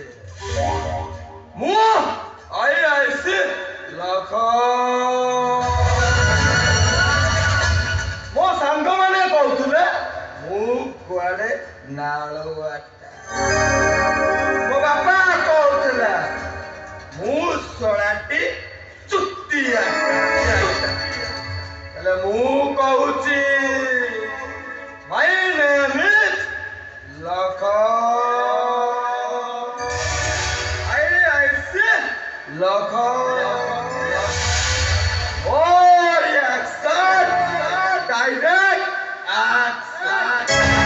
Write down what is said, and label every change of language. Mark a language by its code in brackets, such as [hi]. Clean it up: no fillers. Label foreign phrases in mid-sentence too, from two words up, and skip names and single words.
[or] ମୁଁ ଆଇଆଇସି ମୋ ସାଙ୍ଗମାନେ କହୁଥିଲେ ମୁଁ କୁଆଡେ ନାଳୁଆଟା। ମୋ ବାପା କହୁଥିଲା ମୁଁ ଶଳାଟି ଚୁତିଆ। ହେଲେ ମୁଁ କହୁଛି [en] my name is Lakhan. I said Lakhan. Oh, action, direct action.